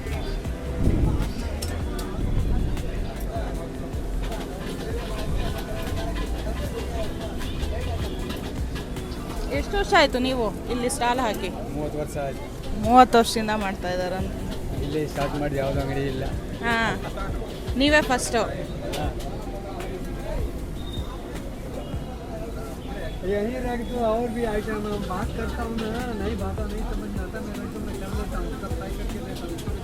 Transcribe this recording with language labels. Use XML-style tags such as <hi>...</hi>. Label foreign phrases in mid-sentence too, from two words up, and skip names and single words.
<kn>ಎಷ್ಟು ವರ್ಷ ಆಯಿತು ನೀವು ಇಲ್ಲಿ ಸ್ಟಾಲ್ ಹಾಕಿ? 30 ವರ್ಷ ಆಯಿತು. 30 ವರ್ಷದಿಂದ ಮಾಡ್ತಾ ಇದ್ದಾರೆ. ಇಲ್ಲಿ ಸ್ಟಾರ್ಟ್ ಮಾಡಿ ಯಾವುದೋ ಅಂಗಡಿ ಇಲ್ಲ. ಹಾಂ, ನೀವೇ ಫಸ್ಟು?</kn> <hi>यही रख दो और भी आइटम हम बात करता हूँ ना, नहीं बात नहीं समझ में आता मेरे को, मैं कर देता हूँ सब फ्राई करके देता हूँ.</hi>